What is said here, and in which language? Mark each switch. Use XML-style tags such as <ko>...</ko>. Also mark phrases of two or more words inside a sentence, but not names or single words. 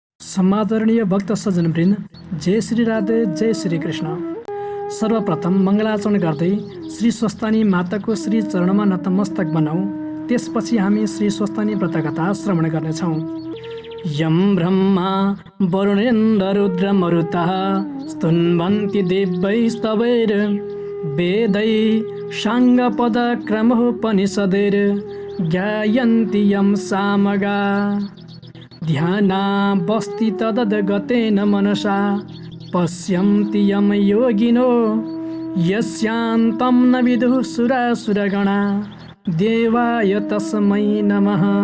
<ne>समादरणीय भक्त सज्जनवृन्द, जय श्री राधे, जय श्री कृष्ण। सर्वप्रथम मङ्गलाचरण गर्दै श्री स्वस्तानी माताको श्री चरणमा नतमस्तक बनाऊ। त्यसपछि हामी श्री स्वस्तानी व्रतकथा श्रवण गर्नेछौँ।</ne> <sa>यम ब्रह्मा वरुणेन्द्र रुद्र मरुतः स्तुन्वन्ति दिव्यैस्तवैर् वेदै साङ्गपद क्रमोपनिषदैर् ज्ञायन्ति यं सामगा ध्यानावस्थि तदगतेन मनसा पश्यन्ति यं योगिनो यस्यान्तं न विदुः सुरासुरगणा देवाय तस्मै नमः।</sa>